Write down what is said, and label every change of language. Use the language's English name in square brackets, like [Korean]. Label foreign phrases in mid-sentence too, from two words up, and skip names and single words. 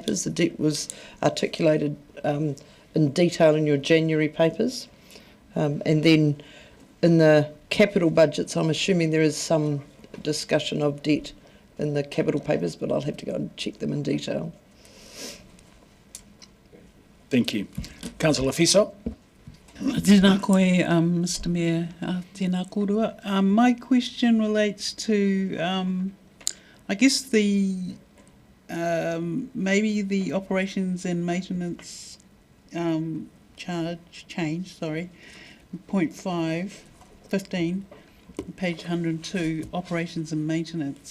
[English] The debt was articulated in detail in your January papers. And then in the capital budgets, I'm assuming there is some discussion of debt in the capital papers, but I'll have to go and check them in detail. Thank you. Councillor Fiso. [Māori] Tēnā koe, [English] Mr Mayor, [Māori] tēnā korua. [English] My question relates to, I guess the maybe the operations and maintenance change, point 5, 15, page 102, operations and maintenance.